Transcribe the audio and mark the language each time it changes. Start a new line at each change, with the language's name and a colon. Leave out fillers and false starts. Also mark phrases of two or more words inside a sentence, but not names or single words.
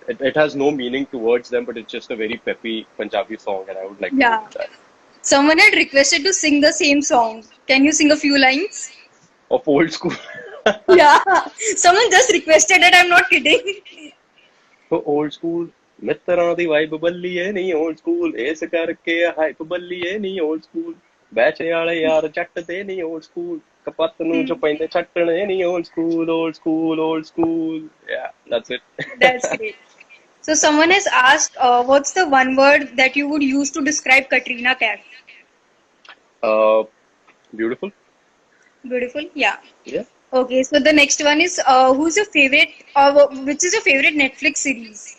English: It has no meaning towards them, but it's just a very peppy Punjabi song, and I would like to go Yeah. with that. Someone had requested to sing the same song. Can you sing a few lines? Of Old School. Yeah. Someone just requested it. I'm not kidding. So old school
Punjabi: ਮਿੱਤਰਾਂ ਦੀ ਵਾਈਬ ਬੱਲੀਏ ਨਹੀਂ
English: old school
Punjabi: ਇਸ ਕਰਕੇ ਹਾਈਪ ਬੱਲੀਏ ਨਹੀਂ
English: old school
Punjabi: ਬੈਚੇ ਵਾਲੇ ਯਾਰ ਜੱਟ ਦੇ ਨਹੀਂ
English: old school
Punjabi: ਕਪੱਤ ਨੂੰ ਜੋ Hmm. ਪੈਂਦੇ ਛੱਟਣੇ ਨਹੀਂ
English: old school yeah that's it. That's great. So someone has asked, what's the one word that you would use to describe Katrina Kaif? uh Beautiful. Beautiful. Yeah. Yeah, Okay. So the next one is, who's your favorite, which is your favorite Netflix series?